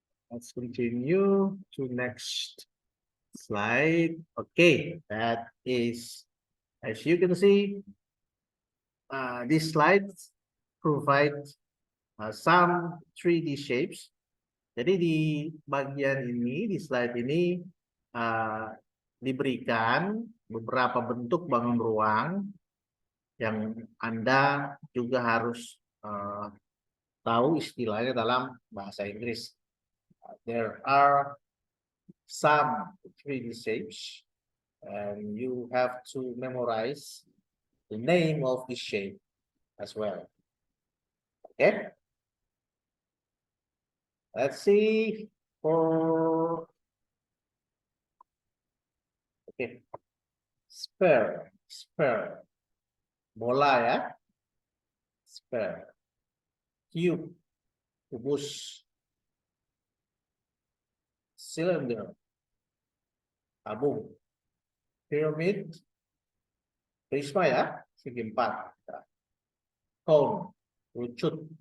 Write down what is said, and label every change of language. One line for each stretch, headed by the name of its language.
English: Let's continue to next slide. Okay, that is, as you can see, these slides provide some 3D shapes.
Indonesian: Jadi di bagian ini, di slide ini, diberikan beberapa bentuk bangun ruang yang Anda juga harus tahu istilahnya dalam bahasa Inggris.
English: There are some 3D shapes, and you have to memorize the name of the shape as well. Okay? Let's see for sphere, bola ya, sphere, cube, kubus, cylinder, tabung, pyramid, prisma ya, segi empat, cone, rucut.